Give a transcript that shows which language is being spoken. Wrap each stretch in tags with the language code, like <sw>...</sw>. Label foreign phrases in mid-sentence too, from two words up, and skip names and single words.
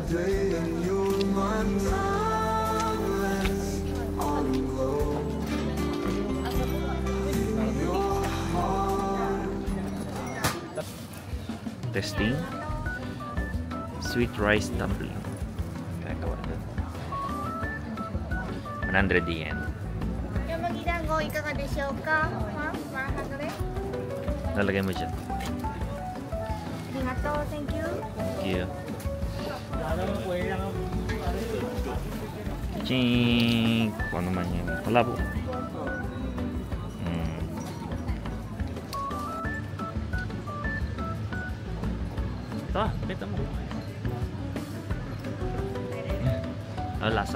<en>Testing. Sweet rice dumpling. Kaya 100 yen.</en> <ja>よもぎ団子いかがでしょうか。ワンハンドレ。</ja> <tl>Nalagay mo dyan.</tl> <ja>ありがとう、</ja> <en>Thank you。 Thank you.</en> <tl>Ching! Kung ano man yun. Wala po. Ito ah, benta mo. Ano lasa?</tl>